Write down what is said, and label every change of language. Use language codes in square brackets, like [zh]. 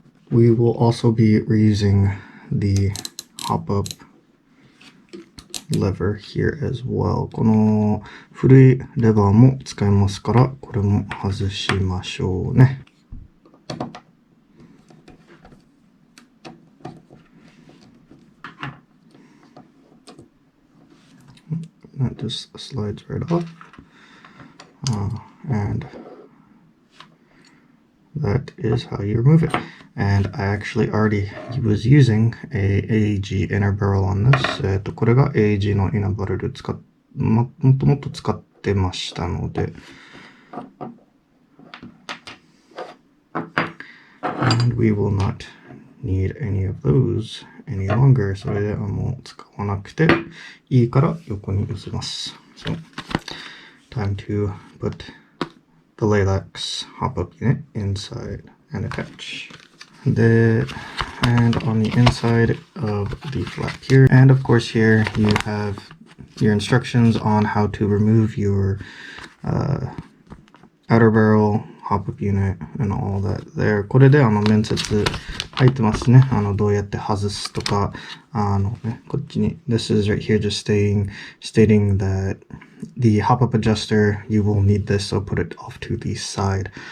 [en] We will also be reusing the hop-up lever here as well. [ja] この古いレバーも使えますから、これも外しましょうね。 [en] That just slides right off. And that is how you remove it. And I actually already was using a AEG inner barrel on this. [ja] これが AEG のイナバレルもともと使ってましたので。 [en] And we will not need any of those any longer. [ja] それではもう使わなくていいから横に寄せます。 [en] So, time to put the Laylax hop-up unit inside and attach. And on the inside of the flap here, and of course here you have your instructions on how to remove your outer barrel hop-up unit and all that there. [ja] これで面接入ってますね。どうやって外すとか、こっちに [en] This is right here just stating that the hop-up adjuster, you will need this, so put it off to the side.